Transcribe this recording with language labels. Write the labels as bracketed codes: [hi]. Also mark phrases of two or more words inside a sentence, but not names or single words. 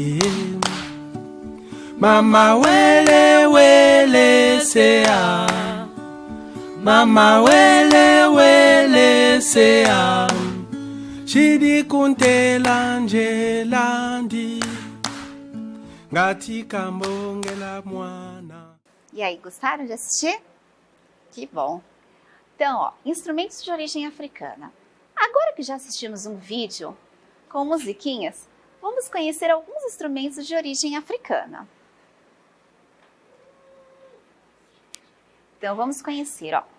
[ny] Mama wele wele sea, Mama wele wele sea, shiri kuntela njelandi, ngati kambongela mwana. [pt] E aí, gostaram de assistir? Que bom! Então, ó, instrumentos de origem africana. Agora que já assistimos um vídeo com musiquinhas, vamos conhecer alguns instrumentos de origem africana. Então, vamos conhecer, ó.